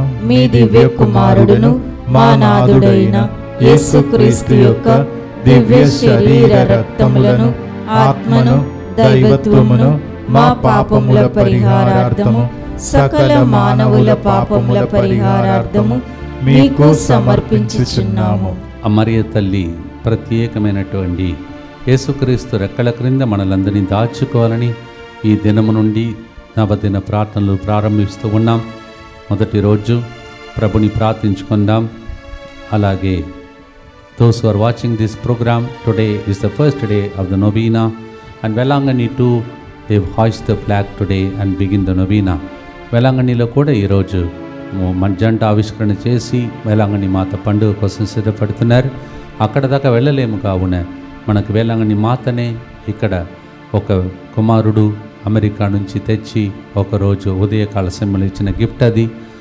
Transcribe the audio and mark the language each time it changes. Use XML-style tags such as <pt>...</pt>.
<te>మీ దివ్య కుమారుడును మా నాథుడైన యేసుక్రీస్తు యొక్క దివ్య శరీర రక్తములను ఆత్మను దైవత్వమును మా పాపముల పరిహారార్థము సకల మానవుల పాపముల పరిహారార్థము మీకు సమర్పించుచున్నాము. అమర్య తల్లి ప్రత్యేకమైనటువంటి యేసుక్రీస్తు రెక్కల క్రింద మనలందరినీ దాచుకోవాలని ఈ దినము నుండి నవదిన ప్రార్థనలు ప్రారంభిస్తూ ఉన్నాం. మొదటి రోజు ప్రభుని ప్రార్థించుకుందాం. అలాగే</te> <en>those who are watching this program, today is the first day of the novena, and Velangani too, they hoist the flag today and begin the novena.</en> <te>వేలాంగణిలో కూడా ఈరోజు జంట ఆవిష్కరణ చేసి వేలాంగణి మాత పండుగ కోసం సిద్ధపడుతున్నారు. అక్కడ దాకా వెళ్ళలేము కావున మనకు వేలాంగణి మాతనే ఇక్కడ ఒక కుమారుడు అమెరికా నుంచి తెచ్చి ఒకరోజు ఉదయకాల సమయంలో ఇచ్చిన గిఫ్ట్ అది.</te>